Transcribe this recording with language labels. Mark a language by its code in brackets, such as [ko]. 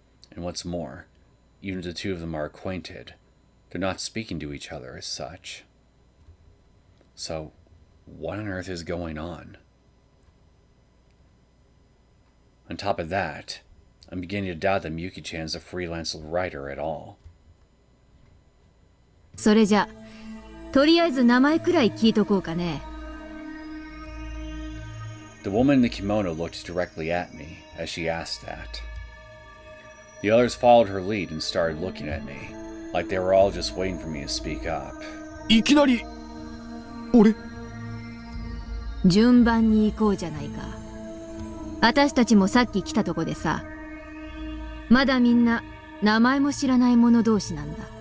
[en] And what's more, even if the two of them are acquainted, they're not speaking to each other as such. So, what on earth is going on? On top of that, I'm beginning to doubt that Miyuki-chan's a freelance writer at all. [ja] それじゃ、とりあえず名前くらい聞いとこうかね。 [en] The woman in the kimono looked directly at me as she asked that. The others followed her lead and started looking at me, like they were all just waiting for me to speak up. [ja] いきなり俺順番に行こうじゃないか。私たちもさっき来たとこでさ、まだみんな名前も知らない者同士なんだ。